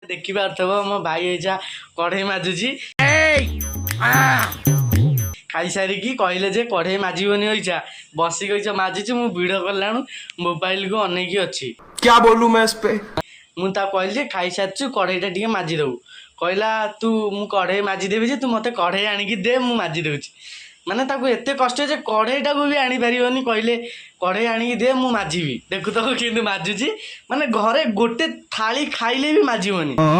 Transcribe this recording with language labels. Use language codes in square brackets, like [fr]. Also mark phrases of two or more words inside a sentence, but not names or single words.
[or] ଦେଖିପାରୁଥିବ ମୋ ଭାଇ ଏଇଟା କଢ଼େଇ ମାଜୁଛି। ଖାଇସାରିକି କହିଲେ ଯେ କଢ଼େଇ ମାଜିବନି ଇଚ୍ଛା ବସିକି ଇଚ୍ଛା ମାଜୁଛି। ମୁଁ ଭିଡ଼ିଓ କଲାଣୁ ମୋବାଇଲକୁ ଅନେଇକି ଅଛି। [hi] क्या बोलूं मैं इस पे। [or] ମୁଁ ତାକୁ କହିଲି ଯେ ଖାଇସାରିଛୁ କଢ଼େଇଟା ଟିକେ ମାଜିଦେବୁ। କହିଲା ତୁ ମୁଁ କଢ଼େଇ ମାଜିଦେବି ଯେ ତୁ ମୋତେ କଢ଼େଇ ଆଣିକି ଦେ ମୁଁ ମାଜି ଦେଉଛି। ମାନେ ତାକୁ ଏତେ କଷ୍ଟ ଯେ କଢ଼େଇଟାକୁ ବି ଆଣିପାରିବନି। କହିଲେ କଢ଼େଇ ଆଣିକି ଦେ ମୁଁ ମାଜିବି। ଦେଖୁଥିବ କେମିତି ମାଜୁଛି। ମାନେ ଘରେ ଗୋଟେ ଥାଳି ଖାଇଲେ ବି ମାଜିବନି।